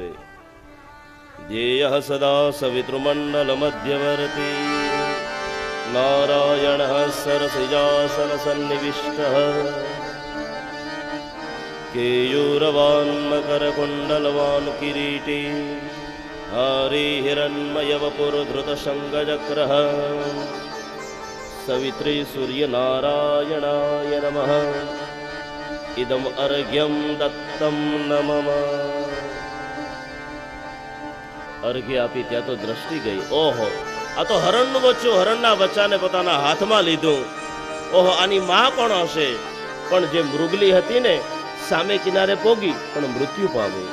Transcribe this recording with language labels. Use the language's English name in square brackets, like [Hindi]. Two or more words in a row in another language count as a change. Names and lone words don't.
[Sanskrit] ધ્યેય સદા સવિતૃમંડલ મધ્યવર્તી નારાયણ સરસિજાસન સન્નિવિષ્ટ કેયુરવાન મકર કુંડલવાન કિરીટી हरिहिरण्मयवपुरधृतशङ्गचक्रः सवित्री सूर्यनारायणाय नमः इदम् अर्घ्यं दत्तं न मम [Gujarati] અર્ઘ્ય આપી ત્યાં તો દ્રષ્ટિ ગઈ. ઓહો, આ તો હરણનું બચ્ચું હરણના બચ્ચાને પોતાના હાથમાં લીધું. ઓહો, આની માં કોણ હશે? પણ જે મૃગલી હતી ને સામે કિનારે પોગી પણ મૃત્યુ પામી.